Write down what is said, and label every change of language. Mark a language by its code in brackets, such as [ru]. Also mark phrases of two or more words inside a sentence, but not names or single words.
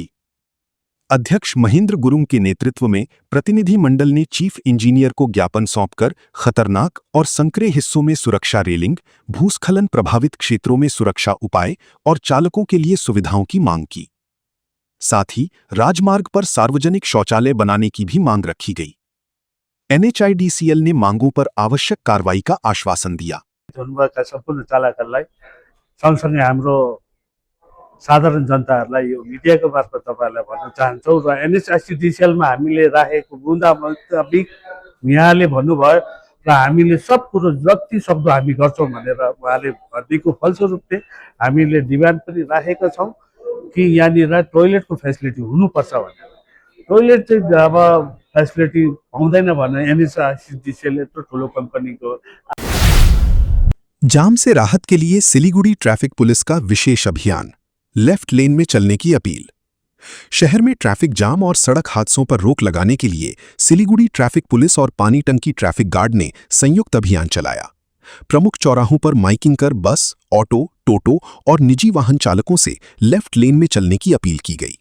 [hi] अध्यक्ष महेंद्र गुरुंग के नेतृत्व में प्रतिनिधि मंडल ने चीफ इंजीनियर को ज्ञापन सौंपकर खतरनाक और संकरे हिस्सों में सुरक्षा रेलिंग, भूस्खलन प्रभावित क्षेत्रों में सुरक्षा उपाय और चालकों के लिए सुविधाओं की मांग की। साथ ही राजमार्ग पर सार्वजनिक शौचालय बनाने की भी मांग रखी गई। NHIDCL ने मांगों पर आवश्यक कार्रवाई का आश्वासन दिया। [ne] धुनबाका सम्पूर्ण चालकहरूलाई सँगसँगै हाम्रो साधारण जनताहरूलाई यो मिडियाको मार्फत तपाईँहरूलाई भन्न चाहन्छौँ र NHIDCL-मा हामीले राखेको बुँदा मुताबिक यहाँले भन्नुभयो र हामीले सब कुरो जति सक्दो हामी गर्छौँ भनेर उहाँले भनिदिएको फलस्वरूपले हामीले डिमान्ड पनि राखेका छौँ कि यहाँनिर टोइलेटको फेसिलिटी हुनुपर्छ भनेर। टोइलेट चाहिँ अब फेसिलिटी पाउँदैन भने NHIDCL यत्रो ठुलो कम्पनीको। [hi] जाम से राहत के लिए सिलीगुड़ी ट्रैफिक पुलिस का विशेष अभियान, लेफ्ट लेन में चलने की अपील। शहर में ट्रैफिक जाम और सड़क हादसों पर रोक लगाने के लिए सिलीगुड़ी ट्रैफिक पुलिस और पानी टंकी ट्रैफिक गार्ड ने संयुक्त अभियान चलाया। प्रमुख चौराहों पर माइकिंग कर बस, ऑटो, टोटो और निजी वाहन चालकों से लेफ्ट लेन में चलने की अपील की गई।